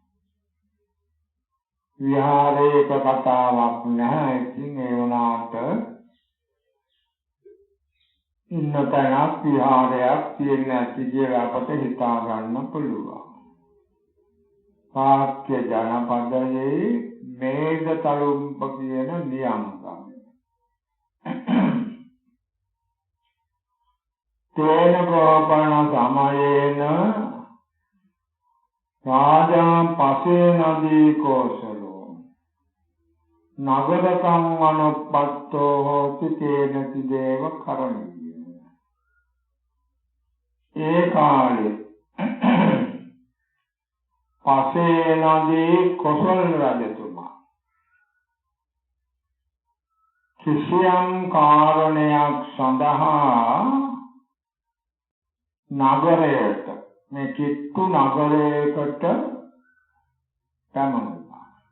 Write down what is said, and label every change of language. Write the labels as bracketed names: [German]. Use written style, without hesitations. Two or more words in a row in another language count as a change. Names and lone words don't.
[Sinhala] විහාරයක කතාවක් නැහැ. ඉතින් ඒ වුණාට ඉන්න තැනක් විහාරයක් තියෙන ඇති කියලා අපට හිතා ගන්න පුළුවන්. ශාක්‍ය ජනපදයේ මේද තලුම්ප කියන නියම්ගම. [Pali] තේන කෝපන සමයේන රාජා පසේ නදී කෝසලෝ නගරකං අනුපත්තෝ හෝති තේනති දේව කරණීය. [Sinhala] ඒ කාලේ පසේ නදී කොසල් රජතුමා කිසියම් කාරණයක් සඳහා නගරයට මේ කිත්තු නගරයකට පැමුණා.